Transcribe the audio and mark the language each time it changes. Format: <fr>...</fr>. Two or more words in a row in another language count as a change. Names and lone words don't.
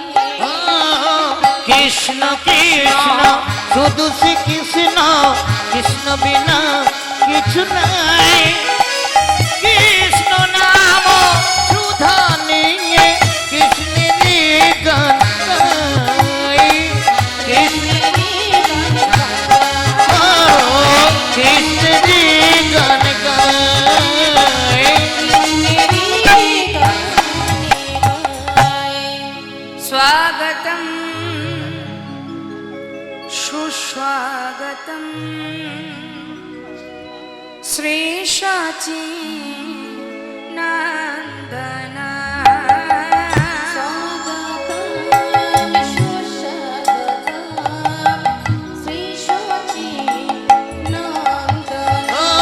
<bn>কৃষ্ণ কৃষ্ণ শুধু শ্রী কৃষ্ণ কৃষ্ণ বিনা কিছু নাই কৃষ্ণ নাম সুধা নিয়ে কৃষ্ণের গান গাই কৃষ্ণের গান গাই</bn> <sa>स्वागतं सुस्वागतं श्री शची नंदना स्वागतं सुस्वागतं श्री शची नंदना</sa>